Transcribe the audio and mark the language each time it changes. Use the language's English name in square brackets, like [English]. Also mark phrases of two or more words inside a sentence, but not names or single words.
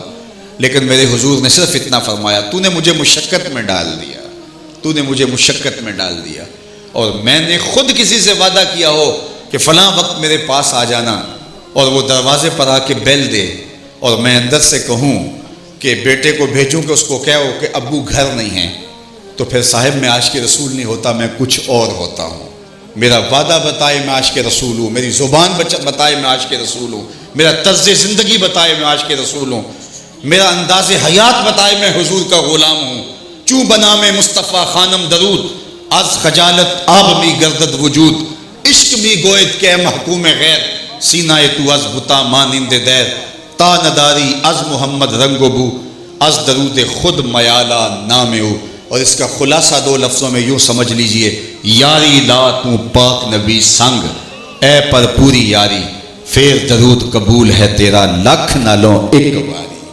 [Urdu] لیکن میرے حضور نے صرف اتنا فرمایا، تو نے مجھے مشقت میں ڈال دیا، تو نے مجھے مشقت میں ڈال دیا، اور میں نے خود کسی سے وعدہ کیا ہو کہ فلاں وقت میرے پاس آ جانا، اور وہ دروازے پر آ کے بیل دے، اور میں اندر سے کہوں کہ بیٹے کو بھیجوں کہ اس کو کہو کہ ابو گھر نہیں ہیں، تو پھر صاحب میں عاشق رسول نہیں ہوتا، میں کچھ اور ہوتا ہوں۔ میرا وعدہ بتائے میں عاشق رسول ہوں، میری زبان بتائے میں عاشق رسول ہوں، میرا طرز زندگی بتائے میں عاشق رسول ہوں، میرا انداز حیات بتائے میں حضور کا غلام ہوں۔ [Persian] چوں بنا میں مصطفیٰ خانم درود، از خجالت آب می گردد وجود، عشق می گوید کہ محکوم غیر، سینہ تو از بتا مانند دیر، تا نداری از محمد رنگ و بو، از درود خود میالا نام او۔ [Urdu] اور اس کا خلاصہ 2 لفظوں میں یوں سمجھ لیجئے، [Punjabi] یاری لا تو پاک نبی سنگ، اے پر پوری یاری، پھر درود قبول ہے تیرا لکھ نہ لو ایک باری۔